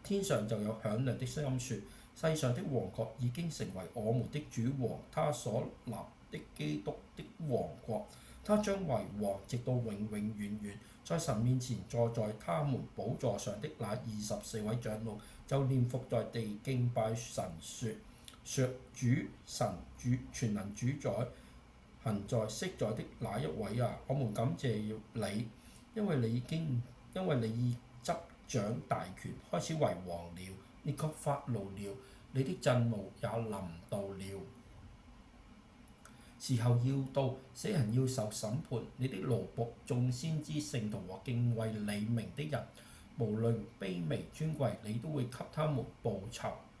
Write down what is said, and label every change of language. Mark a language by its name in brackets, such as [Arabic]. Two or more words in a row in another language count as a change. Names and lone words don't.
[Chinese] 天上就有響亮的聲音說：世上的王國已經成為我們的主和他所立的基督的王國，他將為王直到永永遠遠。在神面前坐在他們寶座上的那24位長老就臉伏在地敬拜神說：主神主全能主宰行在昔在的那一位啊，我們感謝你，因為你已執掌大權，開始為王了，你卻發怒了，你的震怒也臨到了。時候要到，死人要受審判，你的奴僕眾先知聖徒和敬畏你名的人，無論卑微尊貴，你都會給他們報酬。